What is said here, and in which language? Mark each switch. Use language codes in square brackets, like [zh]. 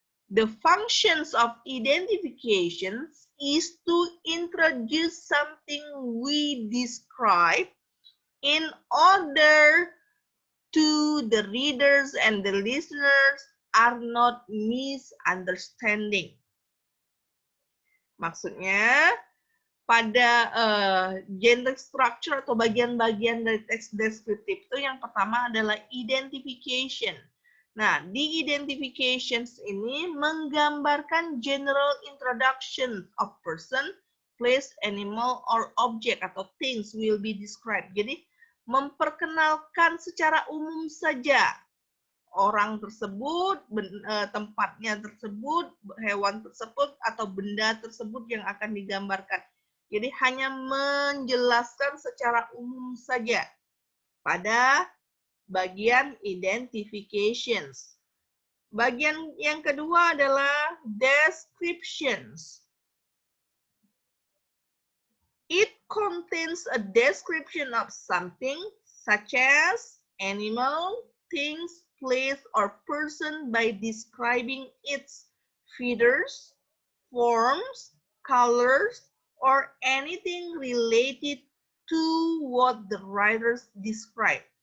[en] The functions of identifications is to introduce something we describe in order to the readers and the listeners are not misunderstanding. [id] Maksudnya, pada generic structure atau bagian-bagian dari teks deskriptif itu yang pertama adalah identification. Nah, di identifications ini menggambarkan [en] general introduction of person, place, animal, or object [id] atau [en] things will be described. [id] Jadi, memperkenalkan secara umum saja orang tersebut, tempatnya tersebut, hewan tersebut, atau benda tersebut yang akan digambarkan. Jadi hanya menjelaskan secara umum saja pada bagian identifications. Bagian yang kedua adalah descriptions. [en] It contains a description of something such as animal, things, place, or person by describing its features, forms, colors, or anything related to what the writers describe.